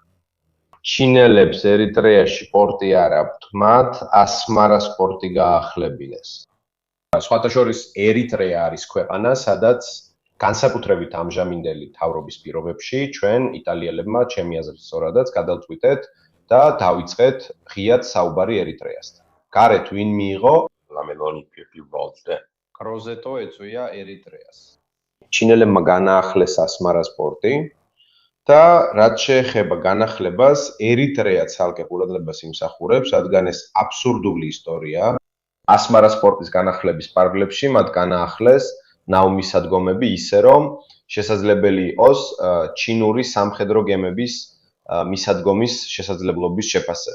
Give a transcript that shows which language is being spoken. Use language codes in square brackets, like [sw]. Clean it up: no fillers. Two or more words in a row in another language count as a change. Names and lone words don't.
[ka] ჩინელებს ერიტრეაში პორტი არ აქვთ, მათ ასმარას პორტი გაახლებინეს. სხვათა შორის ერიტრეა არის ქვეყანა, სადაც განსაკუთრებით ამჟამინდელი თავრობის პირობებში ჩვენ იტალიელებმა, ჩემი აზრით სწორადაც, გადავწყვიტეთ და დავიწყეთ ღიად საუბარი ერიტრეასთან. გარეთ ვინ მიიღო? [it] La Meloni più volte. [ka] კროზეტო ეწვია ერიტრეას. ჩინელებმა განაახლეს ასმარას პორტი და რაც შეეხება განახლებას, ერიტრეა ცალკე ყურადღებას იმსახურებს, რადგან ეს აბსურდული ისტორია. ასმარას პორტის განახლების პარალელში მათ განაახლეს ნავმისადგომები ისე, რომ შესაძლებელი იყოს ჩინური სამხედრო გემების მისადგომის შესაძლებლობის შეფასება.